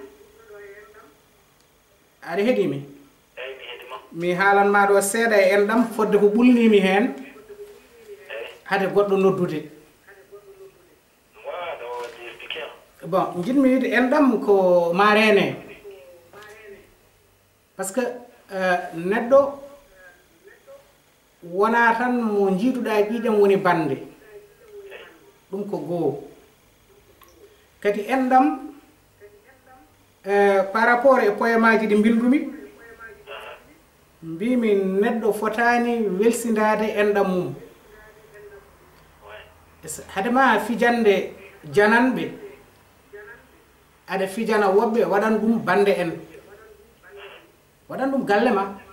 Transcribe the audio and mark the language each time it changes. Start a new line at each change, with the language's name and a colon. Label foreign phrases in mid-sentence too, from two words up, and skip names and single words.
Fula: aɗa heeɗimi mi haalanma ɗo seeɗa e enɗam fodde ko ɓulnimi hen hade goɗɗo noddude bon jiɗmi wiide enɗam ko marene
French: par ce que
Fula: neɗɗo wona tan mo jiiduɗa ƴiƴam woni bande ɗum ko goo kadi enɗam
French: par rapport
Fula: e poémaji ɗi bindumi mbimi neɗɗo fotani welsindade enɗam mum hadema fijande jananɓe aɗa fijana woɓɓe waɗan ɗum bande en waɗan ɗum galle ma